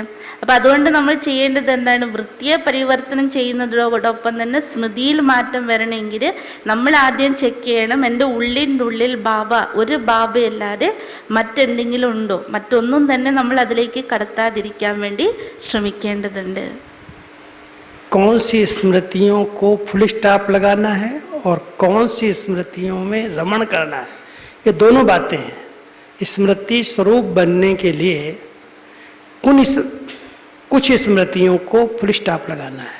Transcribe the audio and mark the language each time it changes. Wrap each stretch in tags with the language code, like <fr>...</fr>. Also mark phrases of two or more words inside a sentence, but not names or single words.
<ml>അപ്പം അതുകൊണ്ട് നമ്മൾ ചെയ്യേണ്ടത് എന്താണ്? വൃത്തിയെ പരിവർത്തനം ചെയ്യുന്നതോടൊപ്പം തന്നെ സ്മൃതിയിൽ മാറ്റം വരണമെങ്കിൽ നമ്മൾ ആദ്യം ചെക്ക് ചെയ്യണം, എൻ്റെ ഉള്ളിൻ്റെ ഉള്ളിൽ ബാബ, ഒരു ബാബയല്ലാതെ മറ്റെന്തെങ്കിലും ഉണ്ടോ? മറ്റൊന്നും തന്നെ നമ്മൾ അതിലേക്ക് കടത്താതിരിക്കാൻ വേണ്ടി ശ്രമിക്കേണ്ടതുണ്ട്.</ml> <hi>कौन सी स्मृतियों को</hi> <en>full stop</en> <hi>लगाना है और कौन सी स्मृतियों में रमण करना है, ये दोनों बातें हैं. स्मृति स्वरूप बनने के लिए कुछ स्मृतियों को</hi> <en>full stop</en> <hi>लगाना है.</hi>